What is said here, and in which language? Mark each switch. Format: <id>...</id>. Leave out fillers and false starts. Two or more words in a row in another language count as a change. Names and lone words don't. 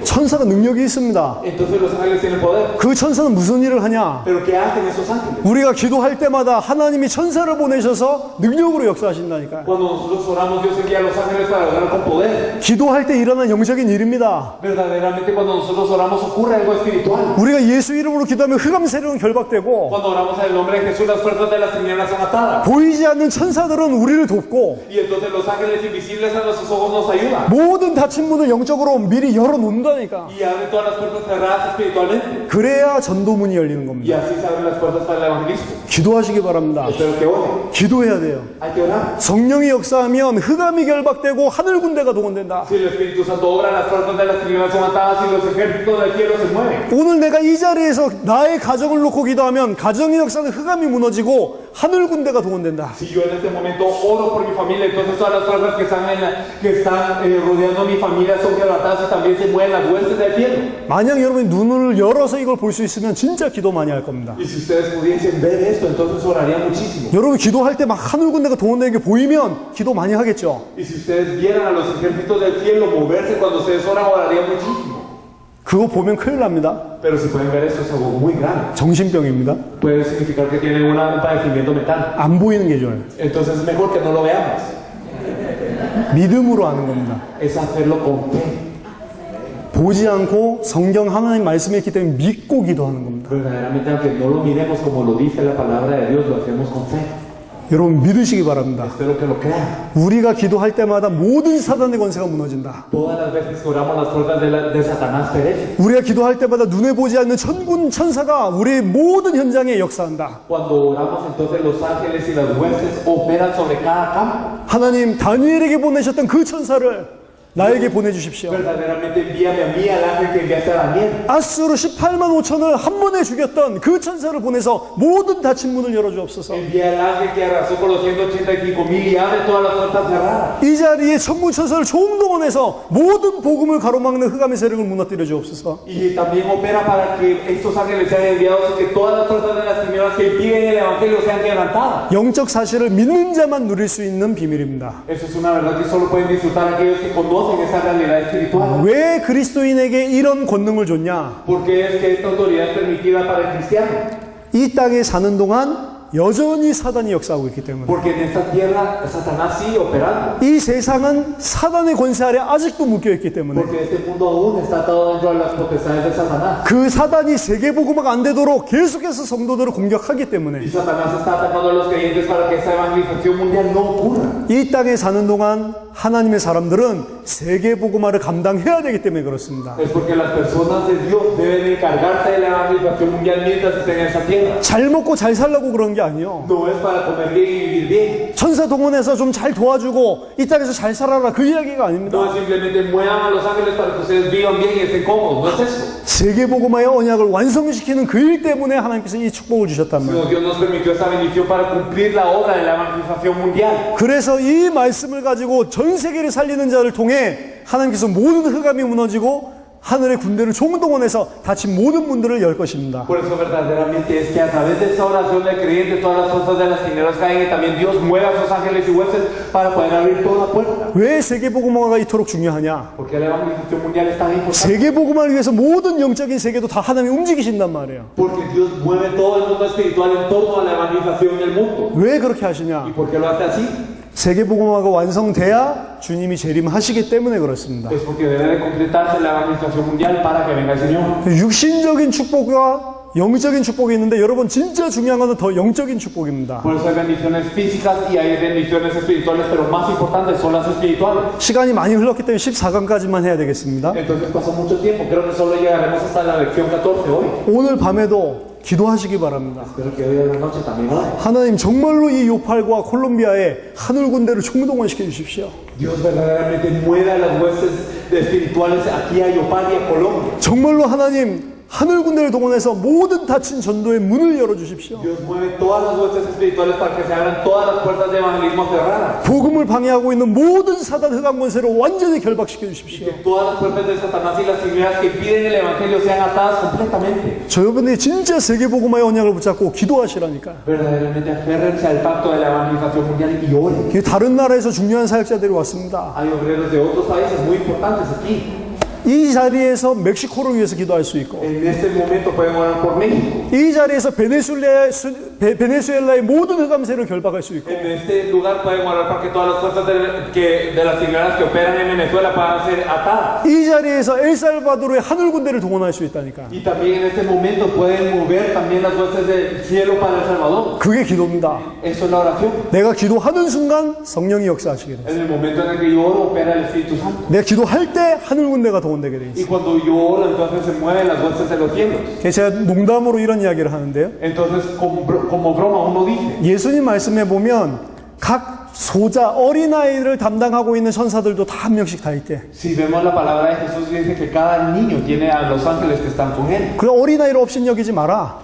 <ko>천사가 능력이 있습니다.</ko> <es>Entonces los ángeles tienen poder.</es> <ko>그 천사는 무슨 일을 하냐?</ko> <es>Pero ¿qué hacen esos ángeles?</es> <ko>우리가 기도할 때마다 하나님이 천사를 보내셔서 능력으로 역사하신다니까요.</ko> <es>Cuando nosotros oramos, Dios envía a los ángeles para orar con poder.</es> <ko>기도할 때 일어난 영적인 일입니다.</ko> <es>Verdaderamente cuando nosotros oramos ocurre algo espiritual.</es> <ko>우리가 예수 이름으로 기도하면 흑암 세력은 결박되고</ko> <es>Cuando oramos en el nombre de Jesús, las fuerzas de las tinieblas son atadas.</es> <ko>보이지 않는 천사들은 우리를 돕고</ko> <es>Y entonces los ángeles invisibles a nuestros ojos nos ayudan.</es> <ko>모든 닫힌 문을 영적으로 미리 열어놓는다니까.</ko> <es>Y abren todas las puertas cerradas espiritualmente.</es> <ko>그래야 전도문이 열리는</ko> <es>Y</es> <ko>겁니다.</ko> <es>así se abren las puertas para el evangelismo.</es> <ko>기도하시기 바랍니다.</ko> <es>Espero que oren.</es> <ko>기도해야 돼요.</ko> <es>Hay que orar.</es> <ko>성령이 역사하면 흑암이 결박되고 하늘 군대가 동원된다.</ko> <es>Si el Espíritu Santo obra, las puertas de las tinieblas son atadas y los ejércitos del cielo se mueven.</es> <ko>오늘 내가 이 자리에서 나의 가정을 놓고 기도하면 가정의 역사는 흑암이 무너지고 하늘 군대가 동원된다.</ko> <es>Si yo en este momento oro por mi familia, entonces todas las fuerzas que están rodeando a mi familia son quebrantadas y también se mueven las huestes del cielo.</es> <ko>만약 여러분이 눈을 열어서 이걸 볼 수 있으면 진짜 기도 많이 할 겁니다.</ko> <es>Y si ustedes pudiesen ver esto, entonces oraría muchísimo.</es> <ko>여러분 기도할 때 막 하늘 군대가 동원되는 게 보이면 기도 많이 하겠죠.</ko> <es>Y si ustedes vieran a los ejércitos del cielo moverse cuando ustedes oran, orarían muchísimo.</es> <ko>그거 보면 큰일 납니다.</ko> <es>Pero si pueden ver esto, es algo muy grande.</es> <ko>정신병입니다.</ko> <es>Puede significar que tienen un padecimiento mental.</es> <ko>안 보이는 게 좋아요.</ko> <es>Entonces es mejor que no lo veamos.</es> <ko>믿음으로 하는 겁니다.</ko> <es>Es hacerlo con fe.</es> <ko>보지 않고 성경 하나님 말씀이 있기 때문에 믿고 기도하는 겁니다.</ko> <es>Verdaderamente, aunque no lo miremos como lo dice la palabra de Dios, lo hacemos con fe.</es> <ko>여러분 믿으시기 바랍니다.</ko> <es>Espero que lo crean.</es> <ko>우리가 기도할 때마다 모든 사단의 권세가 무너진다.</ko> <es>Todas las veces que oramos, las fuerzas de Satanás perecen.</es> <ko>우리가 기도할 때마다 눈에 보지 않는 천군 천사가 우리의 모든 현장에 역사한다.</ko> <es>Cuando oramos, entonces los ángeles y las huestes operan sobre cada campo.</es> <ko>하나님 다니엘에게 보내셨던 그 천사를 나에게 보내주십시오.</ko> <es>Verdaderamente envíame a mí al ángel que enviaste a Daniel.</es> <ko>아수르 18만 5천을 한 번에 죽였던 그 천사를 보내서 모든 닫힌 문을 열어주옵소서.</ko> <es>Envía al ángel que arrasó con los 185,000 y abre todas las puertas cerradas.</es> <ko>이 자리에 천군 천사를 총동원해서 모든 복음을 가로막는 흑암의 세력을 무너뜨려 주옵소서.</ko> <es>Y también opera para que estos ángeles sean enviados y que todas las fuerzas de las tinieblas que impiden el evangelio sean quebrantadas.</es> <ko>영적 사실을 믿는 자만 누릴 수 있는 비밀입니다.</ko> <es>Eso es una verdad que solo pueden disfrutar aquellos que conocen esa realidad espiritual.</es> <ko>왜 그리스도인에게 이런 권능을 줬냐?</ko> <es>Porque es que esta autoridad es permitida para el cristiano.</es> <ko>이 땅에 사는 동안 여전히 사단이 역사하고 있기 때문에.</ko> <es>Porque en esta tierra Satanás sigue operando.</es> <ko>이 세상은 사단의 권세 아래 아직도 묶여 있기 때문에.</ko> <es>Porque este mundo aún está atado dentro de las potestades de Satanás.</es> <ko>그 사단이 세계복음화가 안 되도록 계속해서 성도들을 공격하기</ko> <es>Y</es> <ko>때문에.</ko> <es>Satanás está atacando a los creyentes para que esa evangelización mundial no ocurra.</es> <ko>이 땅에 사는 동안 하나님의 사람들은 세계복음화를 감당해야 되기 때문에 그렇습니다.</ko> <es>Es porque las personas de Dios deben encargarse de la evangelización mundial mientras estén en esa tierra.</es> <ko>잘 먹고 잘 살라고 그런 게 아니요.</ko> <es>No es para comer bien y vivir bien.</es> <ko>천사 동원해서 좀 잘 도와주고 이 땅에서 잘 살아라 그 이야기가 아닙니다.</ko> <es>No es simplemente muevan a los ángeles para que ustedes vivan bien y estén cómodos. No es eso.</es> <ko>세계복음화의 언약을 완성시키는 그 일 때문에 하나님께서 이 축복을 주셨단 말이에요.</ko> <es>Sino Dios nos permitió esta bendición para cumplir la obra de la evangelización mundial.</es> <ko>그래서 이 말씀을 가지고 전 세계를 살리는 자를 통해 하나님께서 모든 흑암이 무너지고 하늘의 군대를 총동원해서 다친 모든 문들을 열 것입니다.</ko> <es>Por eso verdaderamente es que a través de esa oración del creyente todas las fuerzas de las tinieblas caen y también Dios mueve a sus ángeles y huestes para poder abrir toda puerta.</es> <ko>왜 세계복음화가 이토록 중요하냐?</ko> <es>Porque la evangelización mundial es tan importante.</es> <ko>세계복음화를 위해서 모든 영적인 세계도 다 하나님이 움직이신단 말이에요.</ko> <es>Porque Dios mueve todo el mundo espiritual en torno a la evangelización del mundo.</es> <ko>왜 그렇게 하시냐?</ko> <es>¿Y por qué lo hace así?</es> <ko>세계복음화가 완성돼야 주님이 재림하시기 때문에 그렇습니다.</ko> <es>Es porque debe de completarse la evangelización mundial para que venga el Señor.</es> <ko>육신적인 축복과 영적인 축복이 있는데 여러분 진짜 중요한 것은 더 영적인 축복입니다.</ko> <es>Por eso hay bendiciones físicas y hay bendiciones espirituales, pero más importantes son las espirituales.</es> <ko>시간이 많이 흘렀기 때문에 14강까지만 해야 되겠습니다.</ko> <es>Entonces pasó mucho tiempo, creo que solo llegaremos hasta la lección 14 hoy.</es> <ko>오늘 밤에도 기도하시기 바랍니다.</ko> <es>Espero que hoy a la noche también ore.</es> <ko>하나님 정말로 이 요팔과 콜롬비아에 하늘 군대를 총동원시켜 주십시오.</ko> <es>Dios verdaderamente mueve a las huestes espirituales aquí a Yopal y a Colombia.</es> <ko>정말로 하나님 하늘 군대를 동원해서 모든 닫힌 전도의 문을 열어 주십시오.</ko> <es>Dios mueve todas las huestes espirituales para que se abran todas las puertas de evangelismo cerradas.</es> <ko>복음을 방해하고 있는 모든 사단 흑암 권세를 완전히 결박시켜 주십시오.</ko> <es>Que todas las puertas de Satanás y las tinieblas que impiden el evangelio sean atadas completamente.</es> <ko>저 여러분들이 진짜 세계복음화의 언약을 붙잡고 기도하시라니까.</ko> <es>Verdaderamente aférrense al pacto de la evangelización mundial y oren.</es> <ko>다른 나라에서 중요한 사역자들이 왔습니다.</ko> <es>Hay obreros de otros países muy importantes aquí.</es> <ko>이 자리에서 멕시코를 위해서 기도할 수 있고</ko> <es>En este momento pueden orar por México.</es> <ko>이 자리에서 베네수엘라의 모든 흑암세를 결박할 수 있고</ko> <es>En este lugar pueden orar para que todas las fuerzas de las tinieblas que operan en Venezuela puedan ser atadas.</es> <ko>이 자리에서 엘살바도르의 하늘 군대를 동원할 수 있다니까.</ko> <es>Y también en este momento pueden mover también las huestes del cielo para El Salvador.</es> <ko>그게 기도입니다.</ko> <es>Eso es la oración.</es> <ko>내가 기도하는 순간 성령이 역사하시게 돼.</ko> <es>En el momento en el que yo oro, opera el Espíritu Santo.</es> <ko>내가 기도할 때 하늘 군대가 동원되게 돼</ko> <es>Y</es> <ko>있어.</ko> <es>cuando yo oro, entonces se mueven las huestes de los cielos.</es> <ko>제가 농담으로 이런 이야기를 하는데요.</ko> <es>Entonces, como broma, uno dice,</es> <ko>예수님 말씀에 보면 각 소자 어린아이를 담당하고 있는 천사들도 다 한 명씩 다 있대.</ko> <es>si vemos la palabra de Jesús, dice que cada niño tiene a los ángeles que están con él.</es> <ko>그 어린아이를 업신여기지 마라.</ko>